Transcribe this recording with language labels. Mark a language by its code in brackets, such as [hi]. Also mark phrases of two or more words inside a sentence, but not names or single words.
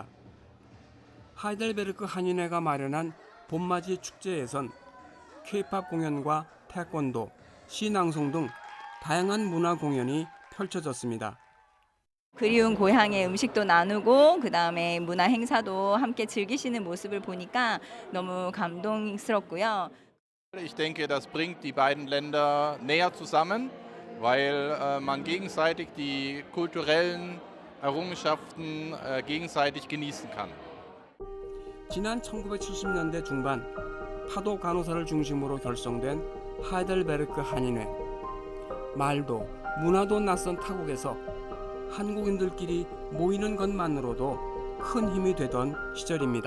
[ko] 하이델베르크 한인회가 마련한 봄맞이 축제에선 K-팝 공연과 태권도, 시낭송 등 다양한 문화 공연이 펼쳐졌습니다. 그리운 고향의 음식도 나누고 그다음에 문화 행사도 함께 즐기시는 모습을 보니까 너무 감동스럽고요. [de] Ich denke, das bringt die beiden Länder näher zusammen, weil man gegenseitig die kulturellen Errungenschaften gegenseitig genießen kann. [ko] 지난 1970년대 중반 파독 간호사를 중심으로 결성된 하이델베르크 한인회. 말도 문화도 낯선 타국에서 한국인들끼리 모이는 것만으로도 큰 힘이 되던 시절입니다.